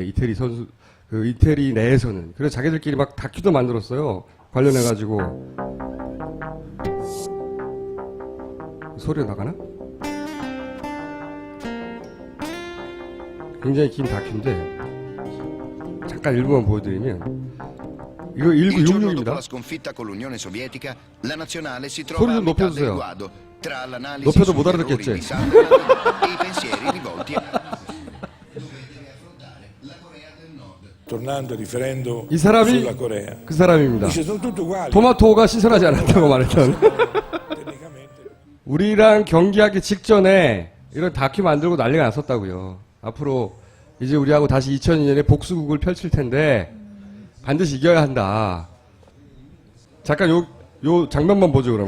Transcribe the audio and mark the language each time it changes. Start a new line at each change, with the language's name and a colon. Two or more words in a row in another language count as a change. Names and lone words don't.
Korean: 이태리 선수, 그 이태리 내에서는. 그래서 자기들끼리 막 다큐도 만들었어요. 관련해가지고. 소리가 나가나? 굉장히 긴 다큐인데, 잠깐 일부만 보여드리면, 이거
Italian: Il giorno dopo
Korean: 1966입니다.
Italian: la sconfitta con l'Unione Sovietica, la nazionale si trova
Korean: 소리
Italian: a
Korean: 좀
Italian: metà del
Korean: 높여주세요.
Italian: guado tra l'analisi
Korean: 높여도 못
Italian: sugli errori
Korean: 알아듣겠지?
Italian: di Sunderland e i pensieri rivolti a tornando, riferendo
Korean: 이 사람이
Italian: sulla Corea.
Korean: 그 사람입니다.
Italian: Dice sono tutti uguali.
Korean: 토마토가 신선하지 않았다고 말했던.
Italian: Tecnicamente.
Korean: 우리랑 경기하기 직전에 이런 다큐 만들고 난리가 났었다고요. 앞으로 이제 우리하고 다시 2002년에 복수국을 펼칠 텐데 반드시 이겨야 한다. 잠깐 요 장면만 보죠, 그럼.